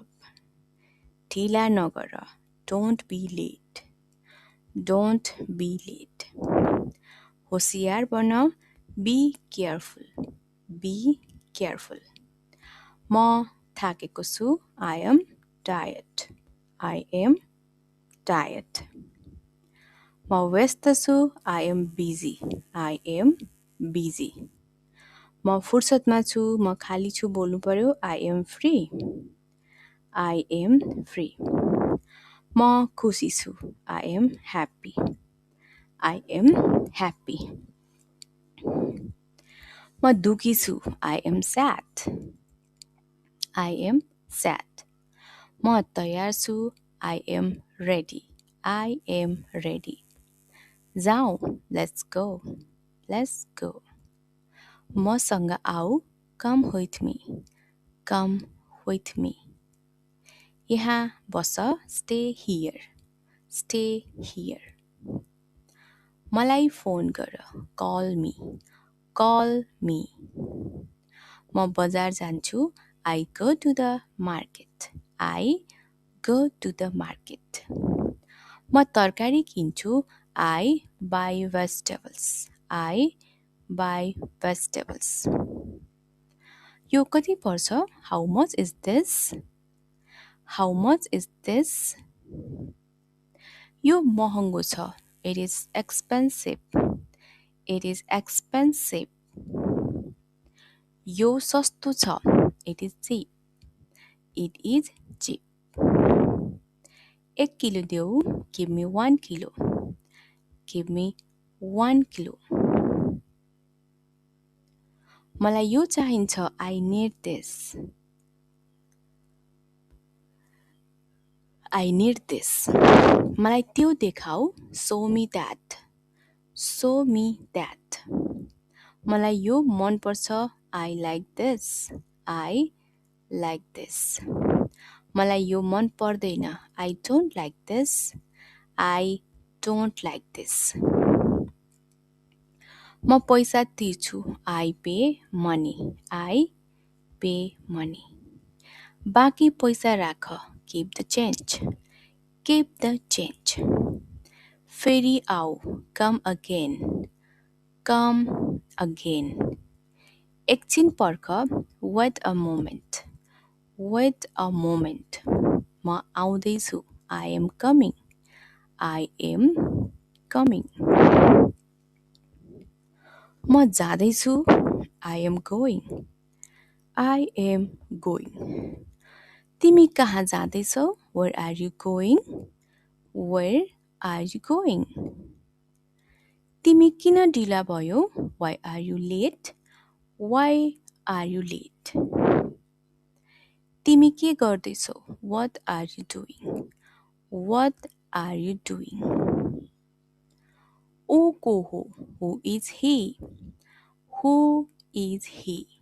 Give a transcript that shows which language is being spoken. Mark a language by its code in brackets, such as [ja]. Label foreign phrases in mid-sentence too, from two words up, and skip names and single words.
[ne] ढिला नगर, [en] don't be late, don't be late. [ne] होशियार बन, [en] be careful, be careful. [ne] म थाकेको छु, [en] I am tired, I am tired. [ne] म व्यस्त छु, [en] I am busy, I am busy. [ne] म फुर्सदमा छु, म खाली छु बोल्नु पर्यो, [en] I am free, I am free. [ne] म खुसी छु, [en] I am happy, I am happy. [ne] म दुखी छु, [en] I am sad, I am sad. [ne] म तयार छु, [en] I am ready, I am ready. जाऊ, let's go, let's go. [ne] मसँग आऊ, [en] come with me, come with me. [ne] यहाँ बस, [en] stay here, stay here. [ne] मलाई फोन गर, [en] call me, call me. [ne] म बजार जान्छु, [en] I go to the market, I go to the market. [ne] म तरकारी किन्छु, [en] I buy vegetables, I buy vegetables. [ne] यो कति पर्छ? [en] How much is this? How much is this? [ne] यो महँगो छ. [en] It is expensive, it is expensive. [ne] यो सस्तो छ. [en] It is cheap, it is cheap. [ne] 1 किलो देऊ, [en] give me 1 kilo, give me 1 kilo. [ne] मलाई यो चाहिन्छ, [en] I need this, I need this. [ne] मलाई त्यो देखाऊ, [en] show me that, show me that. [ne] मलाई यो मन पर्छ, [en] I like this, I like this. [ne] मलाई यो मन पर्दैन, [en] I don't like this, I don't like this. [ne] म पैसा तिर्छु, [en] I pay money, I pay money. [ne] बाँकी पैसा राख, [en] keep the change, keep the change. [ne] फेरि आऊ, [en] come again, come again. [ne] एकछिन पर्ख, [en] wait a moment, wait a moment. [ne] म आउँदैछु, [en] I am coming, I am coming. [ne] म जाँदैछु, [en] I am going, I am going. [ne] तिमी कहाँ जाँदैछौ? [en] Where are you going? Where are you going? [ne] तिमी किन ढिला भयो? [en] Why are you late? Why are you late? [ne] तिमी के गर्दैछौ? [en] What are you doing? What are you doing? [ne] ऊ को हो? [en] Who is he? Who is he?